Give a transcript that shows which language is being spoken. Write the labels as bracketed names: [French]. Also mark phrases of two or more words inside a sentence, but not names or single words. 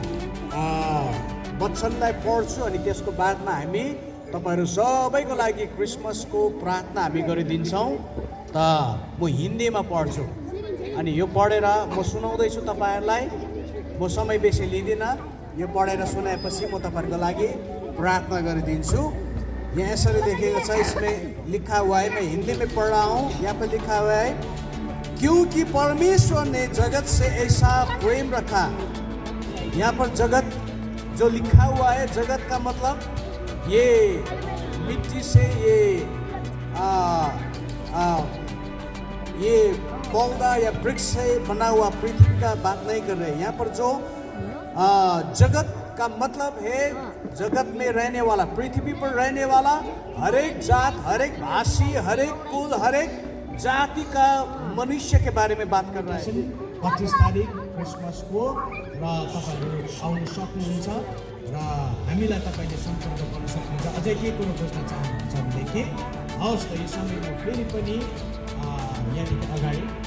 [Nepali] वचनलाई पढ्छु अनि त्यसको बादमा हामी तपाईहरु सबैको लागि क्रिसमसको प्रार्थना हामी गरिदिन्छौँ त म हिन्दीमा पढ्छु अनि यो पढेर म सुनाउँदैछु तपाईहरुलाई म समय बेसी लिदिनँ यो पढेर सुनाएपछि म तपाईहरुको लागि प्रार्थना गरिदिन्छु यहाँ यसरी लेखेको छ [Hindi] इसमें लिखा हुआ है मैं हिंदी में पढ़ रहा हूँ यहाँ पे लिखा हुआ है क्योंकि परमेश्वर ने जगत से ऐसा प्रेम रखा यहाँ पर जगत जो लिखा हुआ है जगत का मतलब ये मिट्टी से ये पौधा या वृक्ष से बना हुआ पृथ्वी का बात नहीं कर रहे हैं यहाँ पर जो जगत का मतलब है जगत में रहने वाला, पृथ्वी पर रहने वाला हर एक जात, हर एक भाषी, हर एक कुल, हर एक जाति का मनुष्य के बारे में बात कर रहा है। [Nepali] 25 तारिक क्रिसमसको र तपाईँहरू आउन सक्नुहुन्छ र हामीलाई तपाईँले सम्पर्क गर्न सक्नुहुन्छ। अझै के कुरो बुझ्न चाहनुहुन्छ भनेदेखि हवस् त यो समयमा फेरि पनि यहाँदेखि अगाडि